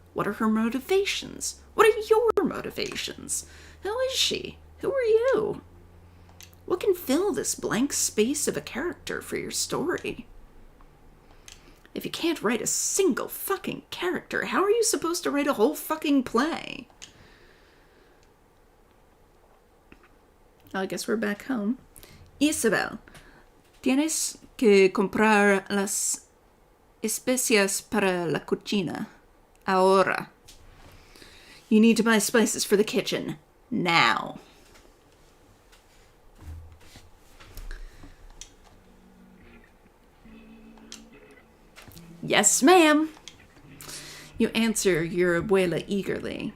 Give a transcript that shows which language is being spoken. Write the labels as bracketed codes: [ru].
[en] What are her motivations? What are your motivations? Who is she? Who are you? What can fill this blank space of a character for your story? If you can't write a single fucking character, how are you supposed to write a whole fucking play? I guess we're back home. [es] Isabelle, tienes que comprar las especias para la cocina. Ahora. [en] You need to buy spices for the kitchen. Now. Yes, ma'am. You answer your abuela eagerly.